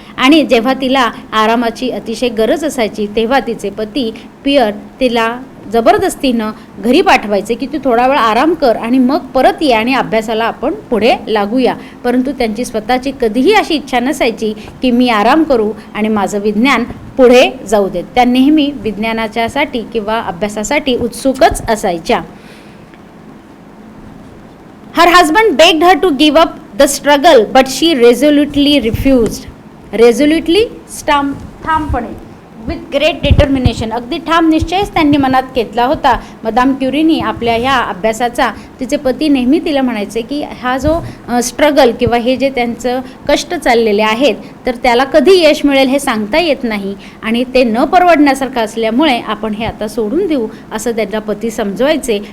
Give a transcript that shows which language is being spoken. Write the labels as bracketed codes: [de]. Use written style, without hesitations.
[mr] आणि जेव्हा तिला आरामाची अतिशय गरज असायची तेव्हा तिचे पती पियर तिला जबरदस्तीनं घरी पाठवायचे की तू थोडा वेळ आराम कर आणि मग परत ये आणि अभ्यासाला आपण पुढे लागूया. परंतु त्यांची स्वतःची कधीही अशी इच्छा नसायची की मी आराम करू आणि माझं विज्ञान पुढे जाऊ देत. त्या नेहमी विज्ञानाच्यासाठी किंवा अभ्यासासाठी उत्सुकच असायच्या. [en] Her husband begged her to give up the struggle, but she resolutely refused. [mr] Resolutely, ठामपणे, [en] with great determination, [mr] अगदी ठाम निश्चयच त्यांनी मनात घेतला होता. मदाम क्युरीनी आपल्या ह्या अभ्यासाचा, तिचे पती नेहमी तिला म्हणायचे की हा जो स्ट्रगल किंवा हे जे त्यांचं कष्ट चाललेले आहेत तर त्याला कधी यश मिळेल हे सांगता येत नाही आणि ते न परवडण्यासारखं असल्यामुळे आपण हे आता सोडून देऊ असं त्यांना पती समजवायचे.